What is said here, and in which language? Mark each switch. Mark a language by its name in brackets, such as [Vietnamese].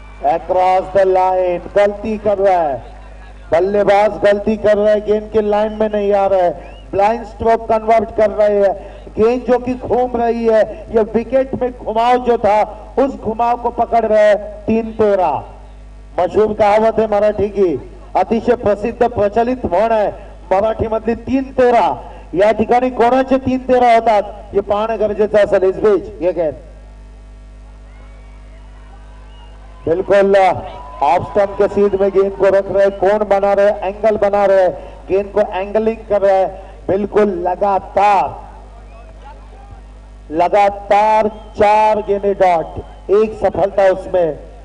[Hindi] Across the line गलती कर रहा है बल्लेबाज, गलती कर रहा है, गेंद के लाइन में नहीं आ रहा है, ब्लाइंड स्ट्रोक कन्वर्ट कर रहे हैं, गेंद जो कि घूम रही है, ये विकेट में घुमाव जो था उस घुमाव को पकड़ रहे हैं। [Marathi] 3-13 [Hindi] मशहूर कहावत है मराठी की, [Marathi] अतिशय प्रसिद्ध प्रचलित म्हण आहे मराठी मधली 3-13, या ठिकाणी कोणाचे 3-13 होतात हे पाहणं गरजेचं असेल। [Hindi] इस बीच ये गेंद बिल्कुल ऑफ स्टंप के सीध में गेंद को रख रहे, कोण बना रहे, एंगल बना रहे, गेंद को एंगलिंग कर रहे हैं, बिल्कुल लगातार 4 गेंदें डॉट, एक सफलता उसमें।